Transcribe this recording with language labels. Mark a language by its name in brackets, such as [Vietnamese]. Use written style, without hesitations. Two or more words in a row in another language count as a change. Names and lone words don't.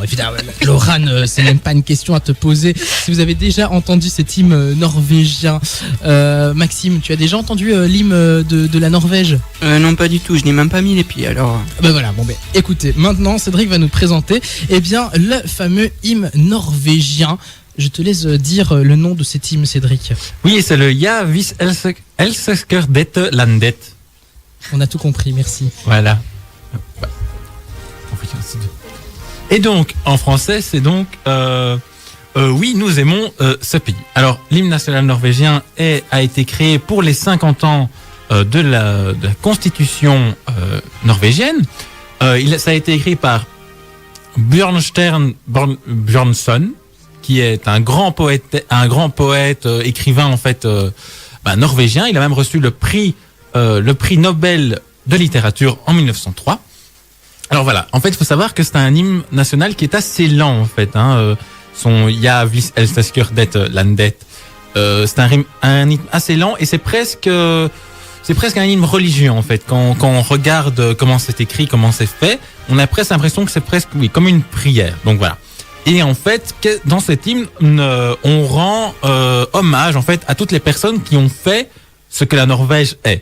[French] Laurent, c'est même pas une question à te poser. Si vous avez déjà entendu cet hymne norvégien, Maxime, tu as déjà entendu l'hymne de la Norvège? Non, pas du tout. Je n'ai même pas mis les pieds, alors... Ben voilà, bon ben écoutez, maintenant Cédric va nous présenter le fameux hymne norvégien. Je te laisse dire le nom de cet hymne, Cédric. Oui, c'est le Ja vis elsker dette landet. On a tout compris, merci. Voilà. Et donc, en français, c'est donc oui, nous aimons ce pays. Alors, l'hymne national norvégien a été créé pour les 50 ans de la constitution norvégienne. Ça a été écrit par Bjørnstjerne Bjørnson, qui est un grand poète, écrivain en fait norvégien. Il a même reçu le prix Nobel de littérature en 1903. Alors voilà, en fait, il faut savoir que c'est un hymne national qui est assez lent en fait. son Ja, vis elsker det landet. C'est un rythme assez lent et c'est presque un hymne religieux en fait. Quand on regarde comment c'est écrit, comment c'est fait, on a presque l'impression que c'est presque comme une prière. Donc voilà. Et en fait, dans cet hymne, on rend hommage en fait à toutes les personnes qui ont fait ce que la Norvège est.